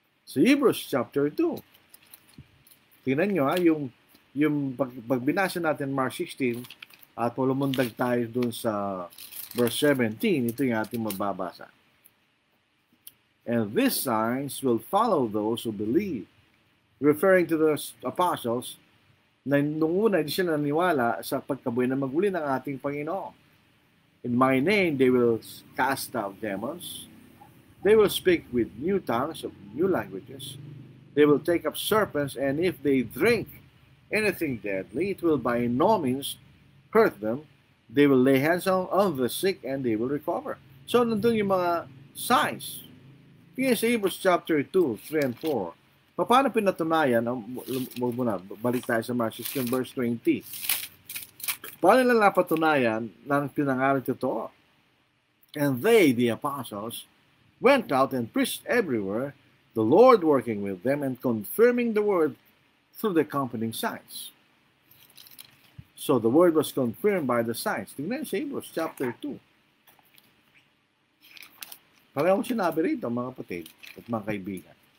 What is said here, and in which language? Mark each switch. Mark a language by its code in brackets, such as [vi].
[tl] Sa Hebrews chapter 2. Tingnan nyo yung pagbinasa natin Mark 16 at lumundag tayo doon sa verse 17, ito yung ating mababasa. [en] And these signs will follow those who believe. Referring to the apostles, [tl] na nung una hindi sila naniwala sa pagkabuhay na maguli ng ating Panginoon. [en] In my name, they will cast out demons. They will speak with new tongues of new languages. They will take up serpents, and if they drink anything deadly, it will by no means hurt them. They will lay hands on the sick, and they will recover. [tl] So, nandun yung mga signs. Kaya sa Hebrews chapter 2, 3, and 4, paano pinatunayan, balik tayo sa Mark 16, verse 20. Paano nila napatunayan ng pinangaral totoo? [en] And they, the apostles, went out and preached everywhere, the Lord working with them and confirming the word through the accompanying signs. So the word was confirmed by the signs. [tl] Tingnan sa Hebrews chapter 2. Parang sinabi rito, mga kapatid at mga kaibigan.